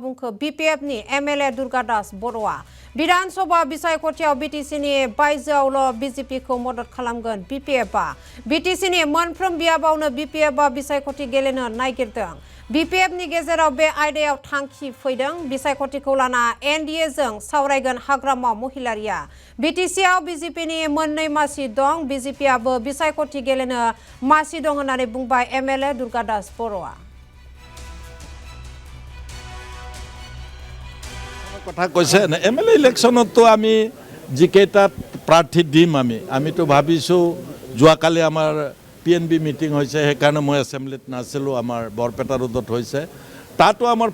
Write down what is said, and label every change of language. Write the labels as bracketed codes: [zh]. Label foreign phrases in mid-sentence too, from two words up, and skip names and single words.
[brx] बुंखो बीपीएफनि एमएलए दुर्गादास बर'आ विधानसभा बिसायख'थियाव बीटीसीनि बायजोआवल' बीजेपीखौ मदद खालामगोन बीपीएफआ बीटीसीनि मोनफ्रोम बियाबावनो बीपीएफआ बिसायख'थि गेलेनो नागिरदों बीपीएफनि गेजेराव बे आयदायाव थांखि फैदों बिसायख'थिखौ लाना एनडीएजों सावरायगोन हाग्रामा महिलारिया बीटीसीआव बीजेपीनि मोननै मासि दं बीजेपीआबो बिसायख'थि गेलेनो मासि दं होननानै बुंबाय एमएलए दुर्गादास बर'आ [as] কথা কৈছে এমএলএ ইলেকশনতো আমি যিকেইটা প্ৰাৰ্থী দিম আমিতো ভাবিছোঁ যোৱাকালি আমাৰ পিএনবি মিটিং হৈছে সেইকাৰণে মই এছেম্বলিত নাছিলোঁ আমাৰ বৰপেটা ৰোডত হৈছে তাতো আমাৰ